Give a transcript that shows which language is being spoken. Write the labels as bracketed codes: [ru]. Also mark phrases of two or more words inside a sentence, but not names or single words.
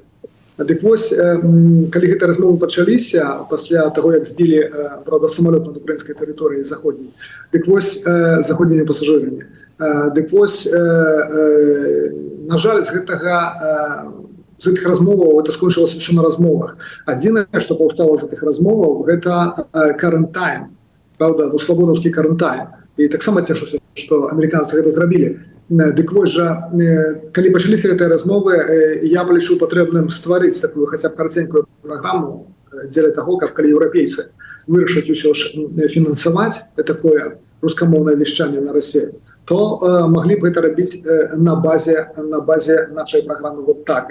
[be] Дык вось, калі гэтыя размовы пачаліся, пасля таго, як збілі, правда, самалёт над украінскай тэрыторыяй заходняй, дык вось, заходнімі пасажырамі, дык вось, на жаль, з гэтых размоваў это скончылася ўсё на размовах. Адзінае, што паўстала з гэтых размоваў, гэта [en] current time, [be] правда, свабодаўскі [en] current time. [be] І таксама цешуся, што амерыканцы гэта зрабілі. Дык вось жа, калі пачаліся гэтыя размовы, я палічыў патрэбным стварыць такую хаця б караценькую праграму дзеля таго, каб калі еўрапейцы вырашаць усё ж фінансаваць такое рускамоўнае вяшчанне на Расію, то маглі б гэта рабіць на базе нашай праграмы [ru] вот так.